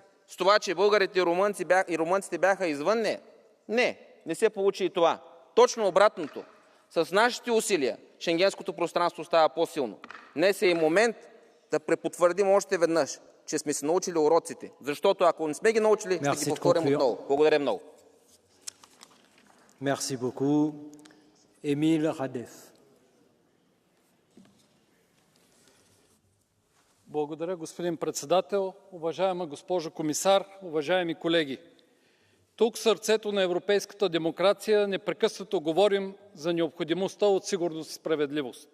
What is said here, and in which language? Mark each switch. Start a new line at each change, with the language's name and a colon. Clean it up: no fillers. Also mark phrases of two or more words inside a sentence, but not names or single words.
Bulgarian: С това, че българите и румънците бяха извън нея? Не се получи и това. Точно обратното. С нашите усилия шенгенското пространство става по-силно. Днес е и момент да препотвърдим още веднъж, че сме се научили уроците. Защото ако не сме ги научили, ще ги повторим отново. Благодаря много.
French: Merci beaucoup. Emil Radev.
Bulgarian: Благодаря, господин председател. Уважаема госпожо комисар, уважаеми колеги! Тук в сърцето на европейската демокрация непрекъснато говорим за необходимостта от сигурност и справедливост.